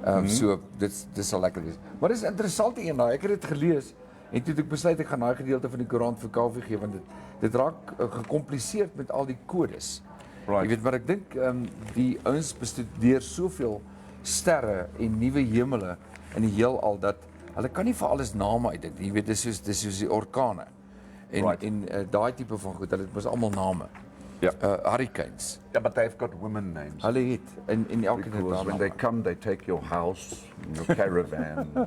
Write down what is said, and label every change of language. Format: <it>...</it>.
<af>So dit sal lekker wees. Maar dis 'n interessante een daai. Ek het dit gelees en toe het ek besluit ek gaan daai gedeelte van die koerant vir Kaufee gee want dit raak gecompliseerd met al die kodes.</af> <en>Right.</en> <af>Jy weet maar ek dink die ouens bestudeer soveel sterre en nuwe hemele in die heelal dat hulle kan nie vir alles name uitdink. Jy weet dis soos die orkane.</af> <en>Right.</en> <af>En daai tipe van goed, hulle het mos almal name.</af> <en>Yeah. Hurricanes. Yeah, but they've got women names.</en> <af>Hulle het in elke</af> <en>Because</en> <af>tyd</af> <en>when they come, they take your house, your caravan.</en>